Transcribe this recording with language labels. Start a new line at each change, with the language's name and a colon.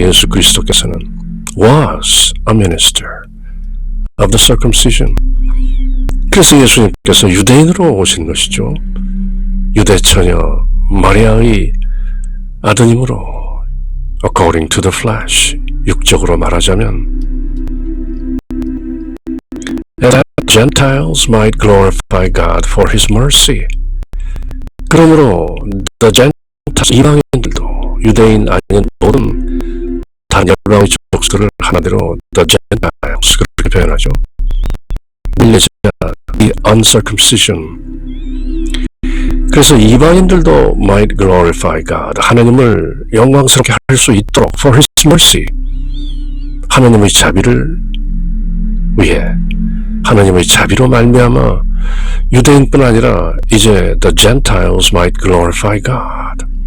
Korean: 예수 그리스도께서는
English: was a minister of the circumcision.
Korean: 그래서 예수님께서 유대인으로 오신 것이죠. 유대 처녀 마리아의 아드님으로
English: according to the flesh,
Korean: 육적으로 말하자면
English: that Gentiles might glorify God for His mercy.
Korean: 그러므로 the Gentiles, 이방인들도 유대인 아닌 모든 다른 열방의 족속들을 하나대로 the Gentiles 그렇게 표현하죠.
English: 밀레자, the uncircumcision.
Korean: 그래서 이방인들도
English: might glorify God,
Korean: 하나님을 영광스럽게 할 수 있도록
English: for His mercy,
Korean: 하나님의 자비를 위해, 하나님의 자비로 말미암아 유대인뿐 아니라 이제
English: the Gentiles might glorify God.